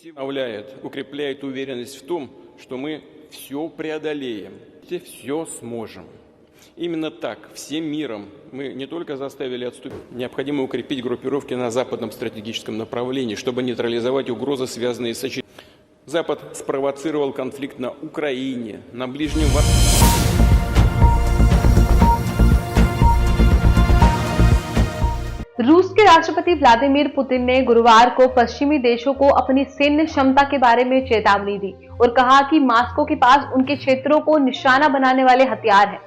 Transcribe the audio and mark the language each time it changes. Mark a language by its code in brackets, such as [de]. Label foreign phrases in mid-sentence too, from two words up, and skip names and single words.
[ru] вдохновляет, укрепляет уверенность в том, что мы все преодолеем, все сможем. Именно так, всем миром мы не только заставили отступить, необходимо укрепить группировки на западном стратегическом направлении, чтобы нейтрализовать угрозы, связанные с очередью. Запад спровоцировал конфликт на Украине, на Ближнем Востоке. [hi] रूस के राष्ट्रपति व्लादिमीर पुतिन ने गुरुवार को पश्चिमी देशों को अपनी सैन्य क्षमता के बारे में चेतावनी दी और कहा कि मॉस्को के पास उनके क्षेत्रों को निशाना बनाने वाले हथियार हैं।